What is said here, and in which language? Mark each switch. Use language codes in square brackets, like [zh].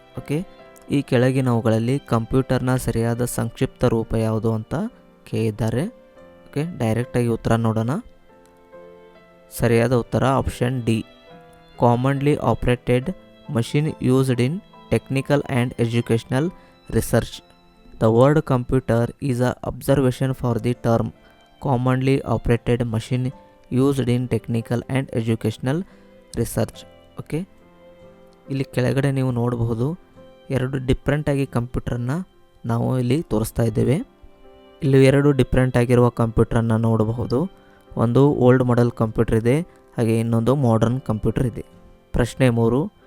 [kn] Okay, ಈ ಕೆಳಗಿನವುಗಳಲ್ಲಿ ಕಂಪ್ಯೂಟರ್ನ ಸರಿಯಾದ ಸಂಕ್ಷಿಪ್ತ ರೂಪ ಯಾವುದು ಅಂತ ಕೇಳಿದ್ದಾರೆ. ಓಕೆ, ಡೈರೆಕ್ಟಾಗಿ ಉತ್ತರ ನೋಡೋಣ. ಸರಿಯಾದ ಉತ್ತರ option D, [en] Commonly operated machine used in technical and educational research. The word computer is an observation for the term commonly operated machine used in technical and educational research. [kn] Okay, ಇಲ್ಲಿ ಕೆಳಗಡೆ ನೀವು ನೋಡಬಹುದು ಎರಡು ಡಿಫ್ರೆಂಟಾಗಿ ಕಂಪ್ಯೂಟರನ್ನು ನಾವು ಇಲ್ಲಿ ತೋರಿಸ್ತಾ ಇದ್ದೇವೆ. ಇಲ್ಲಿ ಎರಡು ಡಿಫ್ರೆಂಟ್ ಆಗಿರುವ ಕಂಪ್ಯೂಟರನ್ನು ನೋಡಬಹುದು. ಒಂದು ಓಲ್ಡ್ ಮಾಡೆಲ್ ಕಂಪ್ಯೂಟರ್ ಇದೆ, ಹಾಗೆ ಇನ್ನೊಂದು ಮಾಡರ್ನ್ ಕಂಪ್ಯೂಟರ್ ಇದೆ. ಪ್ರಶ್ನೆ 3.